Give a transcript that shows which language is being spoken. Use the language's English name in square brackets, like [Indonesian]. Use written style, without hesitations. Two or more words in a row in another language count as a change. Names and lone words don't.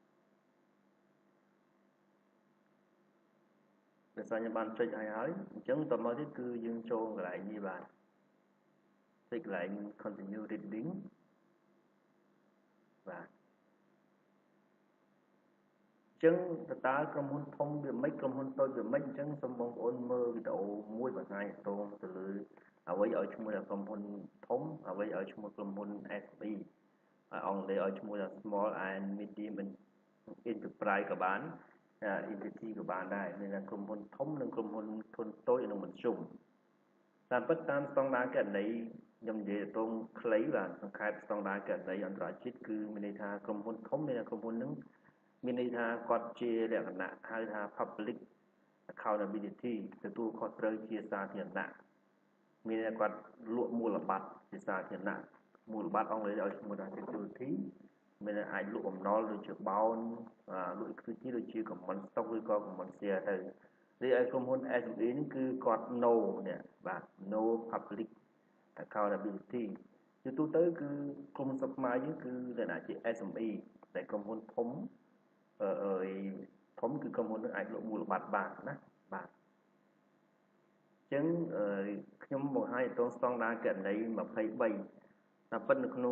[Khmer] ដោយសារខ្ញុំបានចុចហើយអញ្ចឹងតមកទៀតគឺយើងចូលកន្លែងនេះបាទចុចកន្លែង [English] continue reading [Khmer] បាទអញ្ចឹងតើក្រុមហ៊ុនធំវាមិនក្រុមហ៊ុនតូចវាមិនអញ្ចឹងសូមបងប្អូនមើលវីដេអូមួយបង្ហាញតងទៅលើអ្វីឲ្យឈ្មោះថាក្រុ មហ៊ុនធំអ្វីឲ្យឈ្មោះក្រុមហ៊ុន SME អង់គ្លេសឲ្យឈ្មោះថា [English] small and medium enterprise [Khmer] ក៏បានentity ក៏បានដែរមានថាក្រុមហ៊ុនធំនិងក្រុមហ៊ុនធុនតូចនិងមធ្យមតាមពិតតាមស្តង់ ដារគណនេយ្យខ្ញុំនិយាយទៅខ្លីបាទសង្ខេបស្តង់ដារគណនេយ្យអន្តរជាតិគឺមានន័យថាក្រុមហ៊ុនធំមានថាក្រុមហ៊ុននឹងមានន័យ ថាគាត់ជាលក្ខណៈហៅថា [English] public accountability [Khmer] ទទួលខុសត្រូវជាសាធារណៈមានន័យថាគាត់លក់មូលបត្រជាសាធារណៈមូលបត្រអង់គ្លេសឲ្យឈ្មោះថា security មានអាចលក់បំណុលដូចជាបោនលក់ equity ដូចជា [English] common stock [Khmer] ឬក៏ [English] common share [Khmer] ទៅរីឯក្រុមហ៊ុន SME នេះគឺគាត់ no នេះបាទ [English] no public accountability [Khmer] ជាទូទៅគឺក្រុមស្រុកខ្មែរយើងគឺលក្ខណៈជា SME តែក្រុមហ៊ុនធំ ធំគឺក្រុមហ៊ុននឹងអាចលក់មូលបត្របានណាបាទអញ្ចឹងខ្ញុំបង្ហាញទៅស្តង់ដារគណនេយ្យ23តាមពិតនៅក្នុង